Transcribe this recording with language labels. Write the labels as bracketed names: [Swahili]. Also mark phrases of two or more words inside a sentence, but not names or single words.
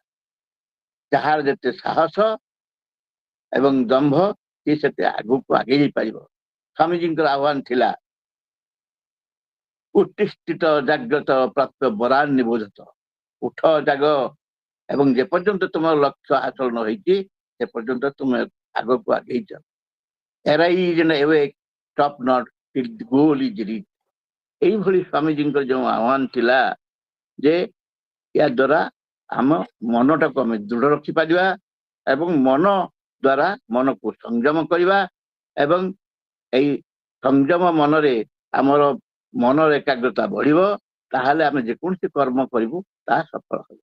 [Odia] ଯାହାର ଯେତେ ସାହସ ଏବଂ ଦମ୍ଭ, ସେ ସେତେ ଆଗକୁ ଆଗେଇ ଯାଇପାରିବ। ସ୍ୱାମୀଜୀଙ୍କର ଆହ୍ୱାନ ଥିଲା [Sanskrit] ଉତ୍ତିଷ୍ଠିତ ଜାଗ୍ରତ ପ୍ରାପ୍ତ ବରାନ୍ ନିବୋଧତ, [Odia] ଉଠ ଜାଗ ଏବଂ ଯେପର୍ଯ୍ୟନ୍ତ ତୁମର ଲକ୍ଷ୍ୟ ହାସଲ ନ ହେଇଛି ସେ ପର୍ଯ୍ୟନ୍ତ ତୁମେ ଆଗକୁ ଆଗେଇ ଯାଅ। [English] Arise and awake, stop not till the goal is reached। [Odia] ଏଇଭଳି ସ୍ୱାମୀଜୀଙ୍କର ଯେଉଁ ଆହ୍ୱାନ ଥିଲା ଯେ ଏହା ଦ୍ୱାରା ଆମ ମନଟାକୁ ଆମେ ଦୃଢ ରଖିପାରିବା ଏବଂ ମନ ଦ୍ୱାରା ମନକୁ ସଂଯମ କରିବା ଏବଂ ଏଇ ସଂଯମ ମନରେ ଆମର ମନର ଏକାଗ୍ରତା ବଢିବ, ତାହେଲେ ଆମେ ଯେକୌଣସି କର୍ମ କରିବୁ ତାହା ସଫଳ ହେବ।